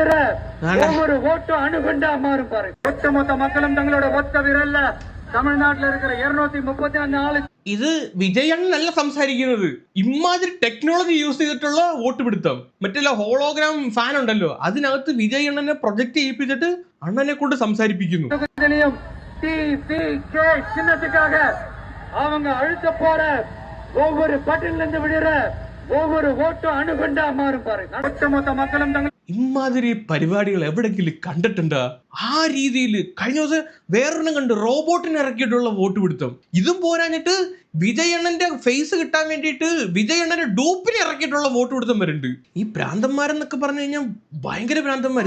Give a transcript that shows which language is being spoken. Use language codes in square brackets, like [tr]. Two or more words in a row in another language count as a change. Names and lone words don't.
[ml] ഇത് വിജയ് അണ്ണനല്ല സംസാരിക്കുന്നത്. ഇമാതിരി ടെക്നോളജി യൂസ് ചെയ്തിട്ടുള്ള വോട്ട് പിടുത്തം. മറ്റുള്ള ഹോളോഗ്രാം ഫാൻ ഉണ്ടല്ലോ, അതിനകത്ത് വിജയ് അണ്ണനെ പ്രൊജക്ട് ചെയ്യിപ്പിച്ചിട്ട് അണ്ണനെ കൊണ്ട് സംസാരിപ്പിക്കുന്നു. [ta] அவங்க அழுத்த போற ஒவ்வொரு பட்டன்ல இருந்து விடுற ஒவ்வொரு ஓட்டும் அணுகுண்டா மாறும் பாருங்க. ஒட்டுமொத்த மக்களும் தங்கள் [ml] ഇമാതിരി പരിപാടികൾ എവിടെങ്കിലും കണ്ടിട്ടുണ്ടോ? ആ രീതിയിൽ കഴിഞ്ഞ ദിവസം വേറൊരെണ്ണം കണ്ട് റോബോട്ടിനെ ഇറക്കിയിട്ടുള്ള വോട്ട് പിടുത്തം. ഇതും പോരാഞ്ഞിട്ട് വിജയ് അണ്ണന്റെ ഫേസ് കിട്ടാൻ വേണ്ടിയിട്ട് വിജയ് അണ്ണന്റെ ഡൂപ്പിനെ ഇറക്കിയിട്ടുള്ള വോട്ട് പിടുത്തം വരുന്നുണ്ട്. ഈ ഭ്രാന്തന്മാരെന്നൊക്കെ പറഞ്ഞു കഴിഞ്ഞാൽ ഭയങ്കര ഭ്രാന്തന്മാർ.